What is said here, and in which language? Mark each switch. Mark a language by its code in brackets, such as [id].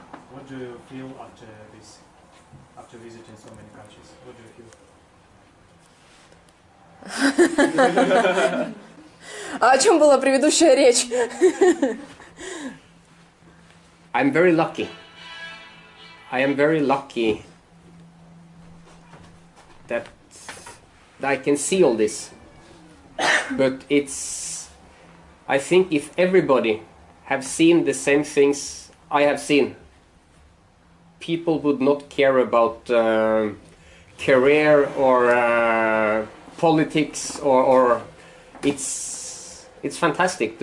[en] What do you feel after this? After visiting so many countries, what do you feel? [ru] А о чем была предыдущая речь? [en] I'm very lucky. I am very lucky that I can see all this. But I think if everybody have seen the same things I have seen, people would not care about career or politics or it's fantastic.